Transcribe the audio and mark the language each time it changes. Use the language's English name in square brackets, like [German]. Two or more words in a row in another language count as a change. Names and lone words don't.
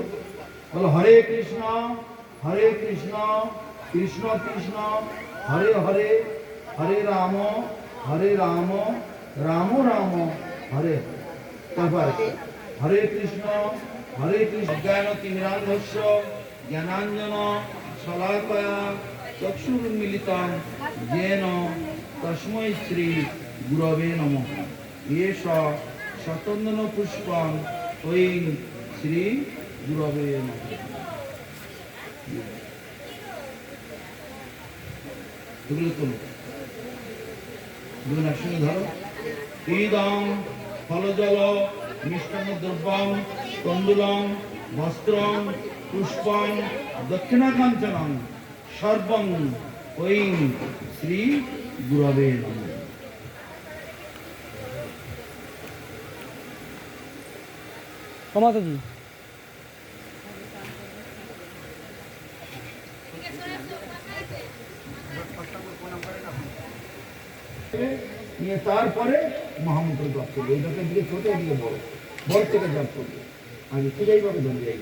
[Sanskrit] বলো হরে কৃষ্ণ কৃষ্ণ কৃষ্ণ হরে হরে, হরে রাম রাম রাম হরে। তারপর হরে কৃষ্ণ জ্ঞান তিমিরান্ধস্য জ্ঞানাঞ্জন শলাকয়া চক্ষুর্মিলিতং येन तस्मै श्री गुरवे नमः एष शतचंदन पुष्पं ऐं श्री गुरवे नमः। [Bangla] এগুলো তোলো, দুজন একসঙ্গে ধরো। [Sanskrit] ইদং ফলজল মিষ্টান্ন দ্রব্যং তণ্ডুলং বস্ত্রং পুষ্পং দক্ষিণাকাঞ্চনং সর্বং ऐं श्री गुरवे नमः। [Hindi] माता जी [Bangla] নিয়ে তারপরে মহামন্ত্র জপ করবে। এইটাকে দিকে ছোট, এদিকে বড়, বড় থেকে জপ করবে। আগে ঠিক এইভাবে ধরে যাই।